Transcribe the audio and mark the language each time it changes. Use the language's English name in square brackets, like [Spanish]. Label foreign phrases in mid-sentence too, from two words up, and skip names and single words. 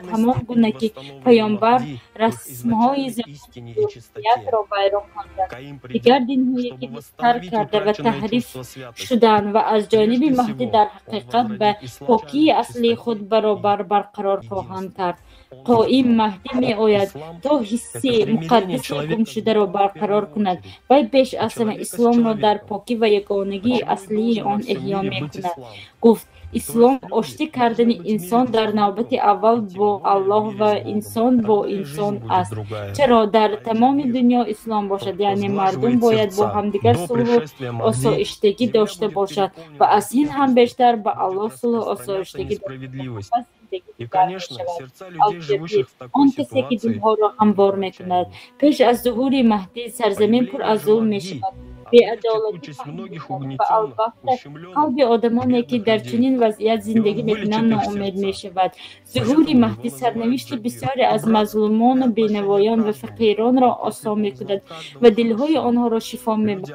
[Tajik] ҳамон гуна ки паёмбар расмҳои замониятро вайрон карданд, дигар динҳое ки бистар карда ва таҳриф шуданд ва аз ҷониби маҳдӣ дар ҳақиқат ба покии аслии худ баробар барқарор хоҳанд кард. [Persian] قائم مهدی می آید تا حسی مقدس گمشده‌را برقرار کند. وی پیش از همه اسلام را در پاکی و یگانگی اصلی آن احیا می کند. گفت اسلام آشتی کردن انسان در نوبت اول با الله و انسان با انسان است. چرا در تمام دنیا اسلام باشد، یعنی مردم باید با همدیگر صلح و آسایشتگی داشته باشد و از این هم بیشتر با الله صلح و آسایشتگی داشته باشد. [Russian] И, конечно, сердца людей, живущих в такой ситуации, [Persian] پیش از ظهور مهدی سرزمین پر از ظلم می‌شود. بی‌عدالتی و البته قلب آدمانی که در چنین وضعیت زندگی می‌کنند ناامید می‌شود. ظهور مهدی سرنوشت بسیاری از مظلومان و بی‌نوایان و فقیران را آسان می‌کند و دل‌های آنها را شفا می‌بخشد.